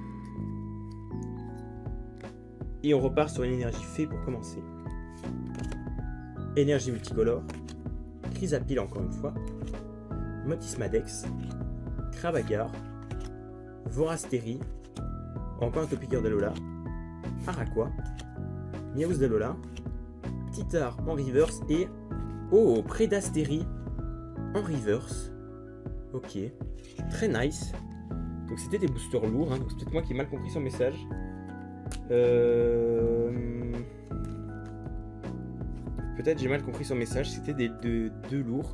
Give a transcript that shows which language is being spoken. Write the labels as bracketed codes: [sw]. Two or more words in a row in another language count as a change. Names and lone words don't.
[fr] Et on repart sur une énergie fée pour commencer. Énergie multicolore. Chrysapile encore une fois. Motismadex. Krabagar. Vorastérie. Encore un Topiqueur d'Alola. Araqua. Miaus d'Alola. Titar en reverse et... Oh, Prédastérie en reverse. Ok. Très nice. Donc c'était des boosters lourds, hein, donc c'est peut-être moi qui ai mal compris son message. Peut-être j'ai mal compris son message, c'était des deux lourds.